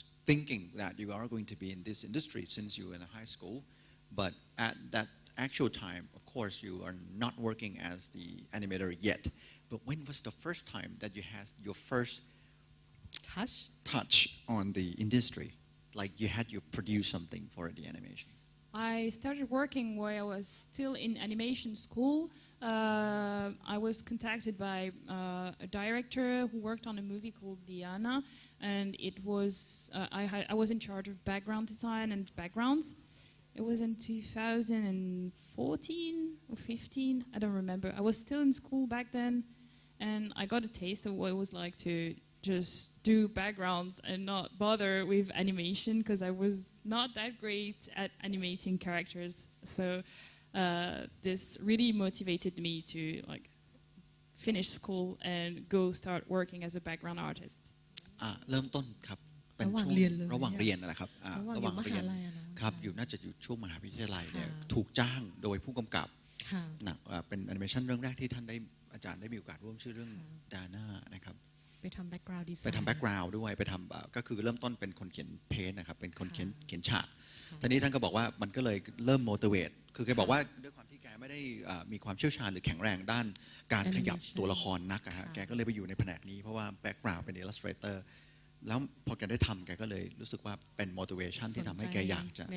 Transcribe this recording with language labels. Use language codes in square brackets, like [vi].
[en] thinking that you are going to be in this industry since you were in high school but at that actual time of course you are not working as the animator yet but when was the first time that you had your first touch on the industry like you had to produce something for the animation I started working while I was still in animation school. I was contacted by a director who worked on a movie called Diana, and it was I was in charge of background design and backgrounds. It was in 2014 or 15, I don't remember. I was still in school back then, and I got a taste of what it was like to just do backgrounds and not bother with animation because I was not that great at animating characters. So this really motivated me to like finish school and go start working as a background artist. [th] เริ่มต้นครับเป็นช่วงระหว่างเรียนนะครับระหว่างเรียนครับอยู่น่าจะอยู่ช่วงมหาวิทยาลัยเนี่ยถูกจ้างโดยผู้กำกับหนังเป็นแอนิเมชันเรื่องแรกที่ท่านได้อาจารย์ได้มีโอกาสร่วมชื่อเรื่องดาน่านะครับ ไปทำแบ็กกราวด์ดีไซน์ ไปทำแบ็กกราวด์ด้วยไปทำก็คือเริ่มต้นเป็นคนเขียนเพนนะครับเป็นคนเขียนฉากทีนี้ท่านก็บอกว่ามันก็เลยเริ่ม motivate คือแกบอกว่าด้วยความที่แกไม่ได้มีความเชี่ยวชาญหรือแข็งแรงด้านการขยับตัวละครนักอะฮะแกก็เลยไปอยู่ในแผนกนี้เพราะว่าแบ็กกราวด์เป็น illustrator แล้วพอแกได้ทำแกก็เลยรู้สึกว่าเป็น motivation ที่ทำให้แกอยากจะ